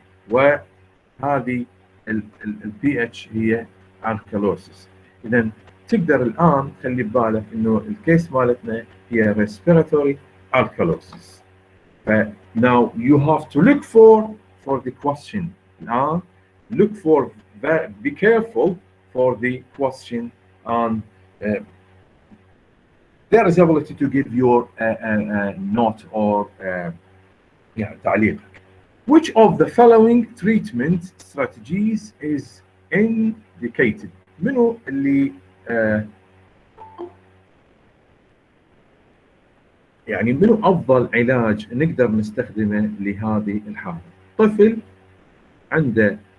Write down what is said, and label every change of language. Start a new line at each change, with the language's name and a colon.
Arabic: وهذه البي اتش هي الكالوسيس. اذا تقدر الان تخلي ببالك انه الكيس مالتنا هي ريسبيراتوري الكالوسيس.
English: now you have to look for the question. الان look for, be careful for the question and there is ability to give your note or
Arabic: تعليقك.
English: Which of the following treatment strategies is indicated؟
Arabic: منو اللي يعني منو افضل علاج نقدر نستخدمه لهذه الحاله؟ طفل عنده